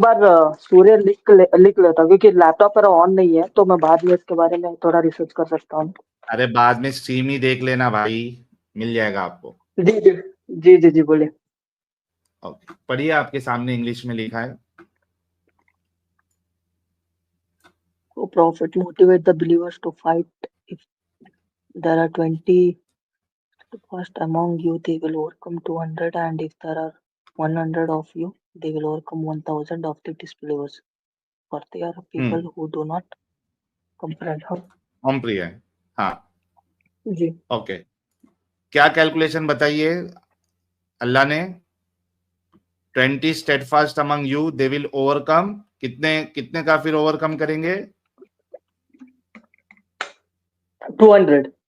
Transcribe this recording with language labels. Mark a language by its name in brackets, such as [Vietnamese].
[Hindi] बार सूर्य लिख लेता हूँ, क्योंकि लैपटॉप मेरा ऑन नहीं है, तो मैं बाद में इसके बारे में थोड़ा रिसर्च कर सकता हूँ। अरे बाद में स्ट्रीम ही देख लेना भाई, मिल जाएगा आपको। जी जी जी जी जी बोलिए। ओके, पढ़िए, आपके सामने इंग्लिश में लिखा है। [English] So prophet motivate the believers to fight. If there are 20 first among you, they will overcome 200, and if there are 100 of you, they will overcome 1000 of the disbelievers. For they are people who do not comprehend. [Hindi] हम प्रिय है, हाँ, जी। Okay. क्या calculation बताइए अल्लाह ने? 20 [English] steadfast among you they will overcome, [Hindi] कितने कितने काफिर ओवरकम करेंगे? 200।